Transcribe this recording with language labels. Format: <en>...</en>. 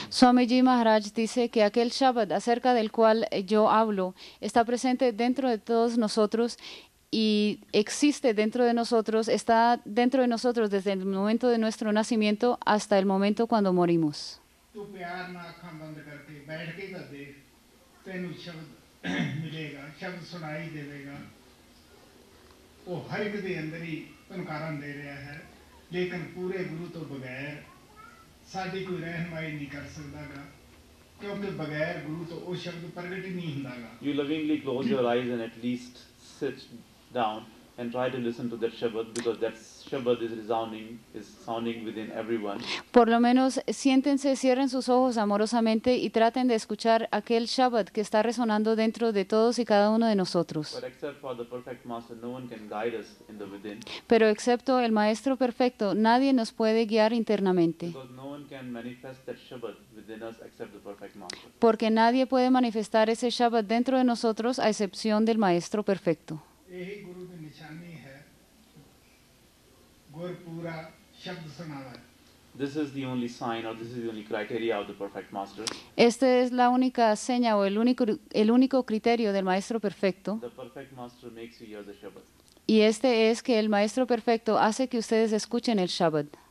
<es>Swamiji Maharaj dice que aquel Shabad acerca del cual yo hablo está presente dentro de todos nosotros y existe dentro de nosotros, está dentro de nosotros desde el momento de nuestro nacimiento hasta el momento cuando morimos.</es> <pa>ਤੂੰ ਪਿਆਰ ਨਾਲ ਅੱਖਾਂ ਬੰਦ ਕਰਕੇ ਬੈਠ ਕੇ ਤਾਂ ਦੇਖ ਤੈਨੂੰ ਸ਼ਬਦ ਮਿਲੇਗਾ ਸ਼ਬਦ ਸੁਣਾਈ ਦੇਵੇਗਾ ਉਹ ਹਰ ਇੱਕ ਦੇ ਅੰਦਰ ਹੀ ਧਨਕਾਰਾਂ ਦੇ ਰਿਹਾ ਹੈ ਲੇਕਿਨ ਪੂਰੇ ਗੁਰੂ ਤੋਂ ਬਗੈਰ ਸਾਡੀ ਕੋਈ ਰਹਿਨਮਾਈ ਨਹੀਂ ਕਰ ਸਕਦਾਗਾ ਕਿਉਂਕਿ ਬਗੈਰ ਗੁਰੂ ਤੋਂ ਉਹ ਸ਼ਬਦ ਪ੍ਰਗਟ ਹੀ ਨਹੀਂ ਹੁੰਦਾਗਾ</pa> <en>You lovingly close your eyes and at least sit down and try to listen to that Shabad because that Shabad is sounding within everyone.</en> <es>Por lo menos siéntense, cierren sus ojos amorosamente y traten de escuchar aquel Shabad que está resonando dentro de todos y cada uno de nosotros.</es> <en>But except for the perfect master, no one can guide us in the within.</en> <es>Pero excepto el Maestro Perfecto, nadie nos puede guiar internamente.</es> <en>Because no one can manifest that Shabad within us except the perfect master.</en> <es>Porque nadie puede manifestar ese Shabad dentro de nosotros a excepción del Maestro Perfecto.</es> <hi>यही गुरु की निशानी है गुर पूरा शब्द सुनावा</hi> <en>This is the only sign or this is the only criteria of the perfect master.</en> <es>Esta es la única seña o el único criterio del Maestro Perfecto.</es> <en>The perfect master makes you hear the Shabad.</en> <es>Y este es que el Maestro Perfecto hace que ustedes escuchen el Shabad.</es>